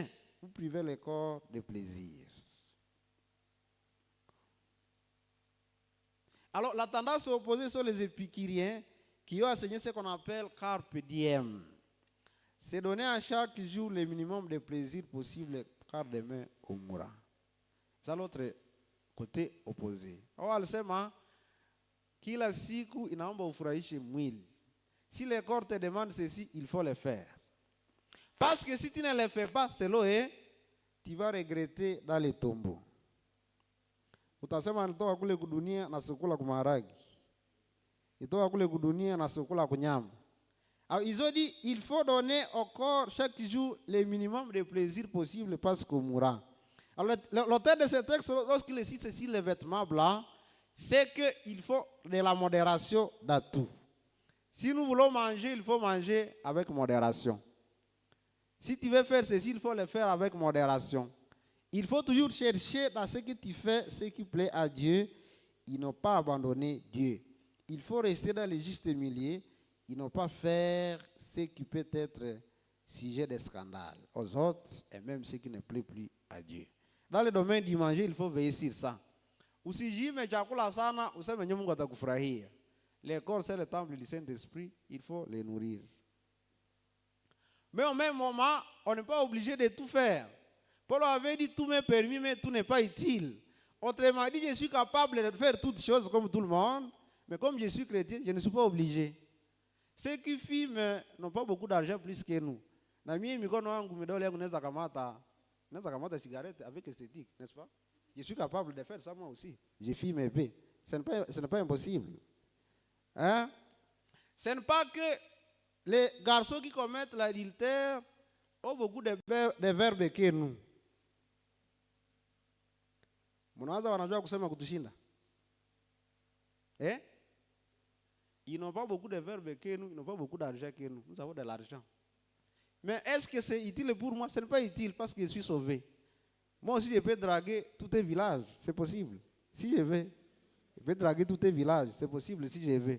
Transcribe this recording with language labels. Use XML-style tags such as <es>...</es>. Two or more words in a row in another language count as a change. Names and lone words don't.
<fr>Vous privez le corps de plaisir. Alors, la tendance opposée sont les épicuriens qui ont enseigné ce qu'on appelle carpe diem. C'est donner à chaque jour le minimum de plaisir possible, car demain on mourra. C'est l'autre côté opposé.</fr> <sw>Alisema kila siku inaomba ufurahishe mwili.</sw> <fr>Si le corps te demande ceci, il faut le faire. Parce que si tu ne le fais pas, c'est là, tu vas regretter dans les tombeaux.</fr> <sw>Utasema nitoka kule kudunia na sikula kumaragi. Nitoka kule kudunia na sikula kunyama.</sw> <fr>Alors, ils ont dit il faut donner au corps chaque jour le minimum de plaisir possible parce qu'on mourra. Alors, l'auteur de ce texte, lorsqu'il cite ceci, les vêtements blancs, c'est qu'il faut de la modération dans tout. Si nous voulons manger, il faut manger avec modération. Si tu veux faire ceci, il faut le faire avec modération. Il faut toujours chercher dans ce que tu fais, ce qui plaît à Dieu, et ne pas abandonner Dieu. Il faut rester dans le juste milieu et ne pas faire ce qui peut être sujet de scandale aux autres et même ce qui ne plaît plus à Dieu. Dans le domaine du manger, il faut veiller sur ça.</fr> <sw>Usijime chakula sana, useme Mungu atakufurahia.</sw> <fr>Le corps, c'est le temple du Saint-Esprit, il faut les nourrir. Mais au même moment, on n'est pas obligé de tout faire. Paul avait dit tout m'est permis, mais tout n'est pas utile. Autrement dit, je suis capable de faire toutes choses comme tout le monde, mais comme je suis chrétien, je ne suis pas obligé. Ceux qui fument n'ont pas beaucoup d'argent plus que nous.</fr> <sw>Na mimi mikono wangu midole yangu naweza kamata cigarette</sw> <fr>avec esthétique, n'est-ce pas? Je suis capable de faire ça moi aussi. Je fume un peu. Ce n'est pas impossible. Hein? Ce n'est pas que les garçons qui commettent l'adultère ont beaucoup de verbes que nous.</fr> <sw>Mnawaza wanajua kusema kutushinda?</sw> <fr>Ils n'ont pas beaucoup de verbes que nous, ils n'ont pas beaucoup d'argent que nous. Nous avons de l'argent. Mais est-ce que c'est utile pour moi? Ce n'est pas utile parce que je suis sauvé. Moi aussi, je peux draguer tous les villages. C'est possible. Si je veux. Je peux draguer tous les villages. C'est possible si je veux.</fr>